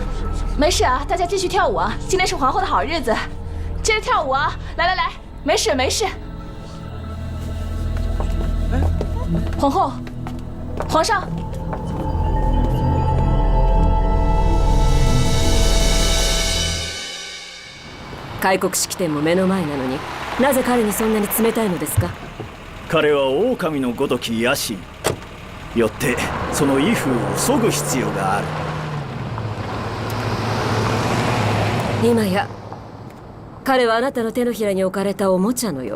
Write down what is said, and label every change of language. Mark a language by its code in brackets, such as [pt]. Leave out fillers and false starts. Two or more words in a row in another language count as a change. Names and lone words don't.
[zh] 没事啊，大家继续跳舞啊！今天是皇后的好日子，接着跳舞啊！来来来，没事没事。皇后，皇上。 [ja] 開国式典も目の前なのに、なぜ彼にそんなに冷たいのですか？彼は狼のごとき野心。よってその威風を削ぐ必要がある。今や彼はあなたの手のひらに置かれたおもちゃのよ。